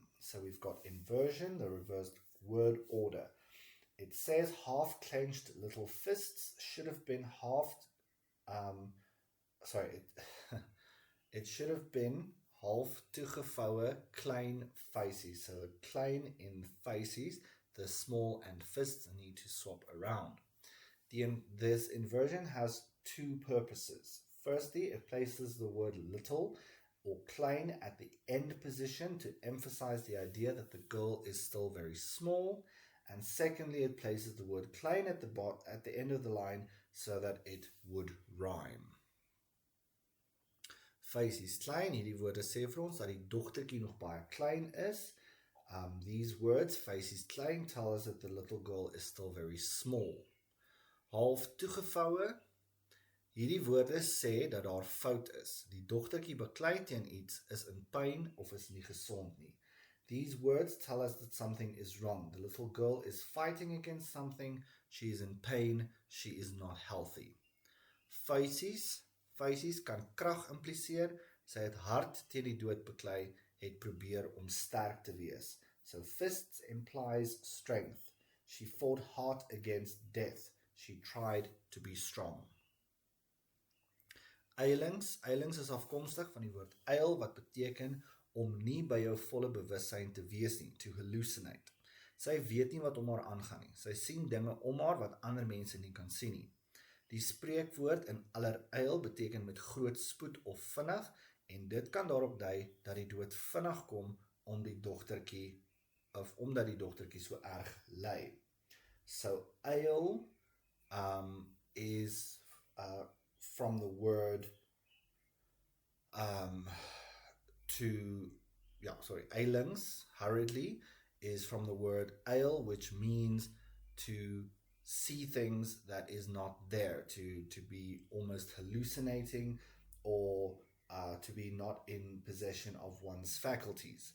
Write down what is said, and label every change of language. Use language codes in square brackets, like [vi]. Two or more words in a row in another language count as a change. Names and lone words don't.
[en] So we've got inversion, the reversed word order. It says half-clenched little fists should have been it should have been [af] half toegevoue klein feisies. So klein in feisies, [en] the small and fists need to swap around. This inversion has two purposes. Firstly, it places the word little or klein at the end position to emphasize the idea that the girl is still very small. And secondly, it places the word klein at the end of the line so that it would rhyme. [af] Feisies klein, hierdie woorde sê vir ons dat die dogtertjie nog baie klein is. [en] These words, [af] feisies klein, [en] tell us that the little girl is still very small. [af] Half toegevoue, hierdie woorde sê dat daar fout is. Die dogtertjie beklei teen iets, is in pyn of is nie gesond nie. [en] These words tell us that something is wrong. The little girl is fighting against something, she is in pain, she is not healthy. [af] Feisies kan krag impliseer, sy het hard teen die dood beklei, het probeer om sterk te wees. [en] So fists implies strength. She fought hard against death. She tried to be strong. [af] Eilings is afkomstig van die woord eil wat beteken om nie by jou volle bewussyn te wees nie, [en] to hallucinate. [af] Sy weet nie wat om haar aangaan nie. Sy sien dinge om haar wat ander mense nie kan sien nie. Die spreekwoord in alleryl beteken met groot spoed of vinnig en dit kan daarop dui dat die dood vinnig kom omdat die dogtertjie so erg ly. [en] So eil is from the word eilings, hurriedly, is from the word eil, which means to see things that is not there, to be almost hallucinating or to be not in possession of one's faculties.